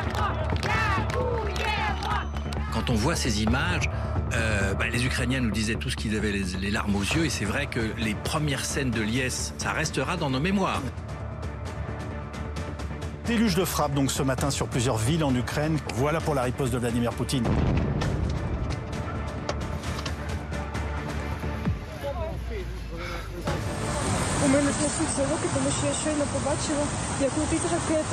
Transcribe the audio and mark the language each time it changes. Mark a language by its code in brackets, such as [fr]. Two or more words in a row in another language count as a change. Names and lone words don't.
[fr] Quand on voit ces images, les Ukrainiens nous disaient tous qu'ils avaient les larmes aux yeux, et c'est vrai que les premières scènes de liesse, ça restera dans nos mémoires. Déluge de frappe donc ce matin sur plusieurs villes en Ukraine. Voilà pour la riposte de Vladimir Poutine. [uk] У мене трясуться руки, тому що я щойно побачила, як летить ракета.